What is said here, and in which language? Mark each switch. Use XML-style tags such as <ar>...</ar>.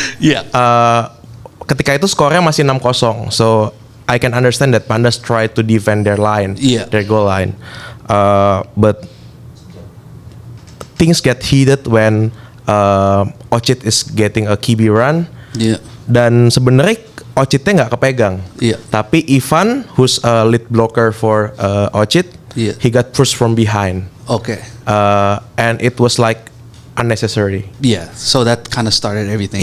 <en>Yeah.</en> <id>Ketika itu skornya masih 6-0.</id> <en>So I can understand that Pandas try to defend their line, Yeah. their goal line. But things get heated when Ocit is getting a QB run. Yeah.</en> <id>Dan sebenarnya Ocitnya nggak kepegang. Iya. Tapi</id> <en>Ivan, who's a lead blocker for Ocit,</en> <id>Iya.</id> <en>he got pushed from behind. Okay. And it was like unnecessary. Yeah. So that kind of started everything.</en>